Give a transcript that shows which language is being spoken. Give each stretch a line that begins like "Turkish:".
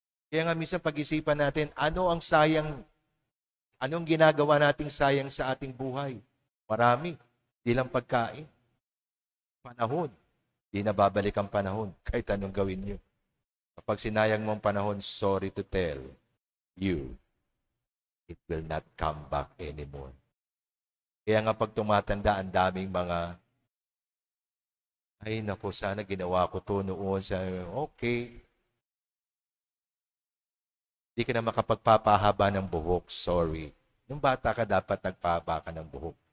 Filipino: Kaya nga minsan pag-isipan natin, ano ang sayang, anong ginagawa nating sayang sa ating buhay? Marami. Di lang pagkain. Panahon. Di na babalik ang panahon, kahit anong gawin nyo. Kapag sinayang mo ang panahon,
English: sorry to tell you, it will not come back anymore.
Filipino: Kaya nga pag tumatanda, ang daming mga, ay naku, sana ginawa ko to noon. Okay. Di ka na makapagpapahaba ng buhok, sorry. Nung bata ka, dapat nagpahaba ka ng buhok.